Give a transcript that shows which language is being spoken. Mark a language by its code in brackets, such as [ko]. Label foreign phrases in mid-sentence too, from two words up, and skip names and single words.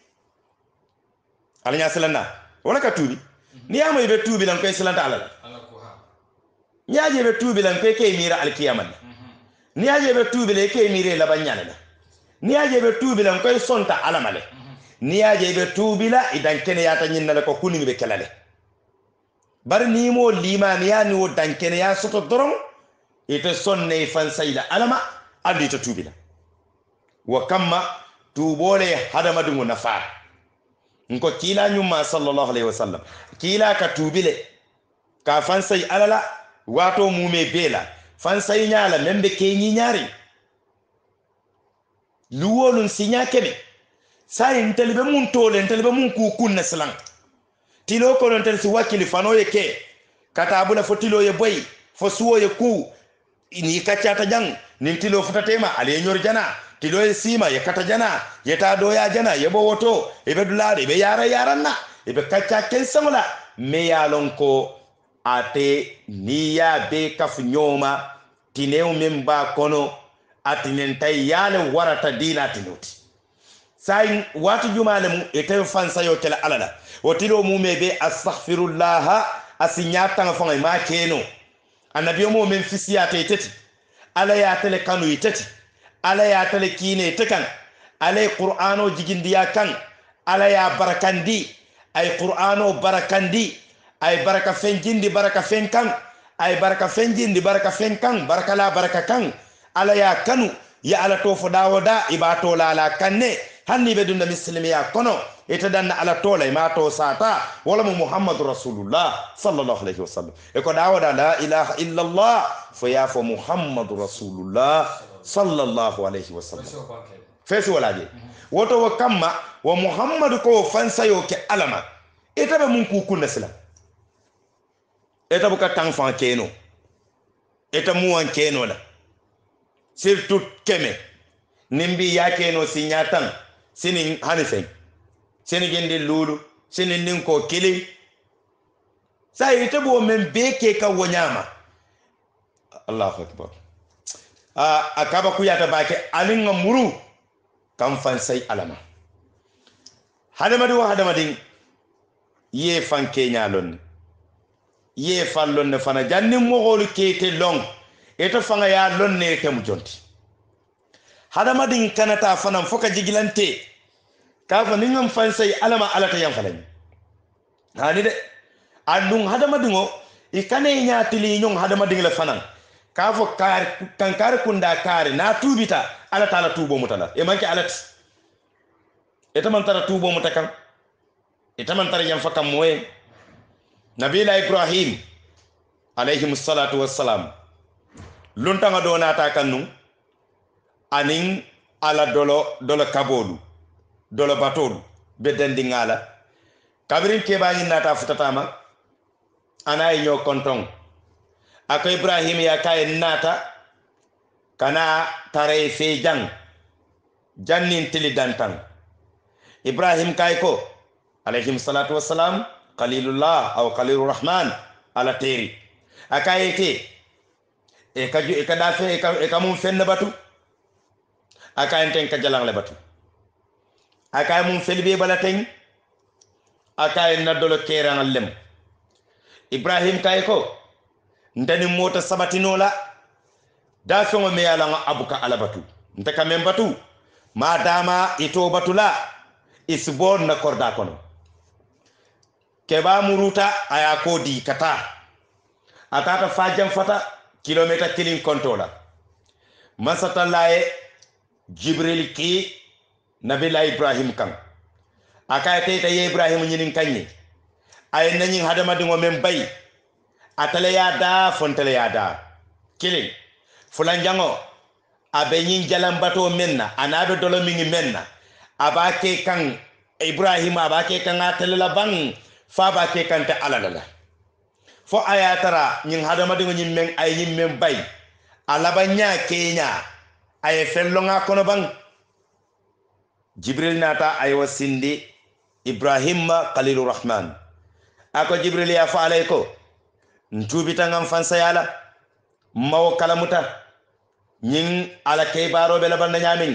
[man] ala nya silanna wala katubi ni ya mai be tubi lan koy silanta ala ni ya je be tubi lan koy kay mira alkiyama ni ya je be tubi le kay mire la banyana ni ya je be tubi lan koy sonta ala male ni ya je be tubi la idan kene ya tan nyinna ko kuni be kelale bar ni mo limani ya ni wo dan kene ya soto doron ite sonne fan sayda alama adi to tubi la wa kamma tubole hadama dungu nafa nko kila nyuma [ar] صلى الله عليه وسلم [man] kila ka tubile ka fansay alala wato mume bela fansay nyala membe ke nyi nyari luwolun sinya kebe sai ntelbe mun tole ntelbe mun ku kunna salan tilo ko non tel si wakili fano ye ke katabula fo tilo ye boy fo suwo ye ku ni kaccata jang nin tilo futatema ale nyor jana tilo ye sima ye kata jana ye ta do ya jana ye bo woto e be dulade be yara yaranna e be kacca ken samula me yalon ko ate niya be kaf nyoma tinew memba kono atinen tay yale warata dina tinoti sai watu jumale mu ete fansa yo kala alala wotilo mu mebe astaghfirullah asinyata ngafanga ma keno annabiyo mo men fisiyata iteti ala ya tele kanu iteti ala ya tele kine tekan ala qur'ano jigindiya kan ala ya barakandi ay qur'ano barakandi ay baraka fenjindi baraka fenkan ay baraka fenjindi baraka fenkan baraka la baraka kan ala ya kanu ya ala to fo dawoda ibato la la kanne hanni be dunda muslimiya kono ita danna ala tola ma to sata wala [ar] محمد رسول الله صلى الله عليه [man] wasallam e ko dawoda [ar] لا إله إلا الله [man] fo ya fo [ar] محمد رسول الله صلى الله عليه وسلم [man] fesi wala je woto wo kamma wa muhammadu ko fansayo ke alama ita be mun ku kunna sila ita buka tan fan keno ita mu wan keno la surtout keme nimbi ya keno sinyatan sinin hanifen sinin gende lulu sinin nin ko kili sai ita bo men beke ka wonyama [ar] الله أكبر [man] akaba ku yata bake alin muru kan fan sai alama hadamadin ye fan kenya lon ye fallon ne fana janni mo holu kete long ita fanga ya lon ne ke mu jonti hadamadin kanata fanan foka jigilante kafa ningam fansay alama alata yam falani hani de andung hadamadin o ikane nyaatili nyong hadamadin la fanan kafo kar kankar kunda kare na tubita ala taala tubo mutala e manki alat eta man tara tubo mutakan eta man tara yam fakam moye nabila ibrahim [ar] عليه الصلاة والسلام [man] luntanga donata kannu anin ala dolo kabolu dolo batolu bedandi ngala kabirin kebañi nata futatama ana ño konton ako ibrahim ya kay nata kana tare fe jang jannin tili dantan ibrahim kay ko [ar] عليه الصلاة والسلام خليل الله [man] aw [ar] خليل الرحمن [man] ala teri akayete e kaju e kadafe e kamum fenne batu aka enten ka jalang le batu aka mum felbe balaten aka en nadolo keran lem ibrahim kay ko ndani mota sabatinola da songo me yala nga abuka ala batu ntaka mem batu madama ito batula isbon na korda kono keba muruta aya ko di kata atata fajam fata kilomita kilin kontola masata laye jibril ki nabila ibrahim kan akay tay ye ibrahim nyinin kanyi ay nanyi hadama dingo mem bay atale ya da fontale ya da kilin fulan jango abe nyin jalam bato menna anabe dolo mingi menna abake kan ibrahim abake kan atale la bang fa abake kan ta alalala fo ayatara nyin hadama dingo nyin men ay nyin men bay alabanya kenya ay fellonga kono bang jibril nata ay wasindi ibrahim [ar] خليل الرحمن [man] ako jibril ya fa alayko ntubita ngam fansa yala mawo kalamuta nyin ala keybaro be laban nyamin